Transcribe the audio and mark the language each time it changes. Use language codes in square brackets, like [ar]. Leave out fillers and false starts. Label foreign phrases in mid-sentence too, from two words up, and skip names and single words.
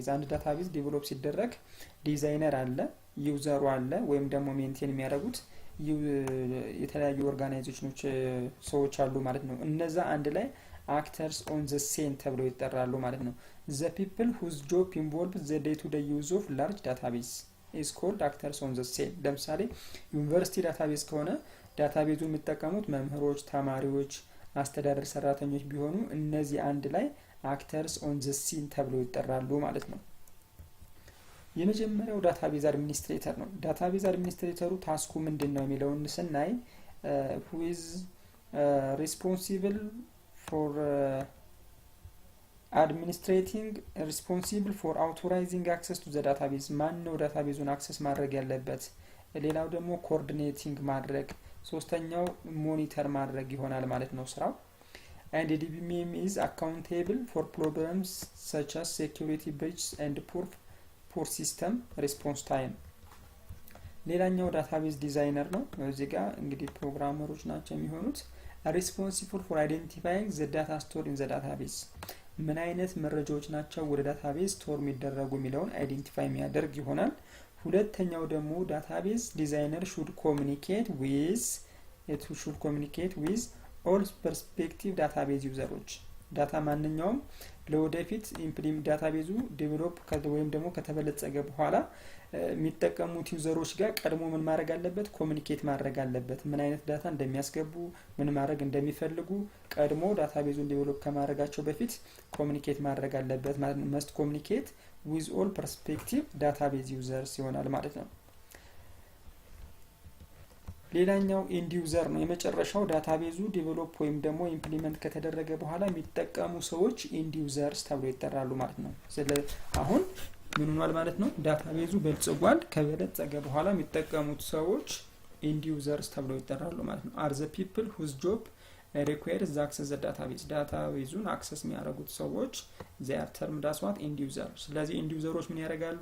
[am] አንድ ዳታቤዝ ዴቨሎፕ ሲደረግ ዲዛይነር አለ፣ ዩዘሩ አለ፣ ወይም ደግሞ ሜንቴን የሚያደርጉት የተለያዩ ኦርጋናይዜሽኖች ሰዎች አሉ ማለት ነው። እነዛ አንድ ላይ [en] actors on the scene [am] ተብለው ይጠራሉ ማለት ነው። [en] the people whose job involve the day to day use of large database is called actors on the scene። [am] ለምሳሌ ዩኒቨርሲቲ ዳታቤዝ ከሆነ ዳታቤዙ የሚጠቀሙት መምህሮች፣ ተማሪዎች፣ አስተዳደር ሰራተኞች ቢሆኑ እነዚህ አንድ ላይ [en] actors on the scene [am] ተብለው ይጠራሉ ማለት ነው። የመጀመሪያው [en] database administrator [am] ነው። ዳታቤዝ አድሚኒስትሬተሩ ታስኩ ምንድነው የሚለውን ስናይ [en] who is responsible for administrating responsible for authorizing access to the database [am] ማን ነው ዳታቤዙን አክሰስ ማድረግ ያለበት። ሌላው ደግሞ ኮኦርዲኔቲንግ ማድረግ፣ ሶስተኛው ሞኒተር ማድረግ ይሆናል ማለት ነው ስራው። [en] and DBMS is accountable for problems such as security breaches and poor system response time. [am] ሌላኛው [en] database designer [am] ነው። እዚህ ጋር እንግዲህ ፕሮግራመሮች ናቸው የሚሆኑት። [en] responsible for identifying the data stored in the database [am] ምን አይነት መረጃዎች ናቸው ወደ ዳታቤዝ ስቶር የሚደረጉ የሚለውን አይዴንቲፋይ የሚያደርግ ይሆናል። ሁለተኛው ደግሞ [en] database designer should communicate with all prospective database [am] ዩዘሮች ዳታ ማንኛውም ለወደፊት ዳታቤዙ ዴቨሎፕ ወይም ደግሞ ከተበለጸገ በኋላ የሚጠቀሙት ዩዘሮች ጋር ቀድሞ ምን ማድረግ አለበት? ኮሙኒኬት ማድረግ አለበት። ምን አይነት ዳታ እንደሚያስገቡ ምን ማድረግ እንደሚፈልጉ ቀድሞ ዳታቤዙን ዴቨሎፕ ከማድረጋቸው በፊት ኮሙኒኬት ማድረግ አለበት ማለት ነው። [en] must communicate with all prospective database users [am] ይሆናል ማለት ነው። ሌላኛው [en] end user [am] ነው። የመጨረሻው ዳታቤዙ ዴቨሎፕ ወይም ደግሞ ኢምፕሊመንት ከተደረገ በኋላ የሚጠቀሙ ሰዎች [en] end users [am] ተብለው ይጠራሉ ማለት ነው። አሁን ምን ሆኗል ማለት ነው? ዳታቤዙ በልጽጓል። ከበለጸገ በኋላ የሚጠቀሙት ሰዎች [en] end users [am] ተብለው ይጠራሉ ማለት ነው። [en] are the people whose job requires the access the database። [am] ዳታቤዙን አክሰስ የሚያደርጉት ሰዎች [en] they are termed as what end user። [am] ስለዚህ ኤንድ ዩዘሮች ምን ያደርጋሉ?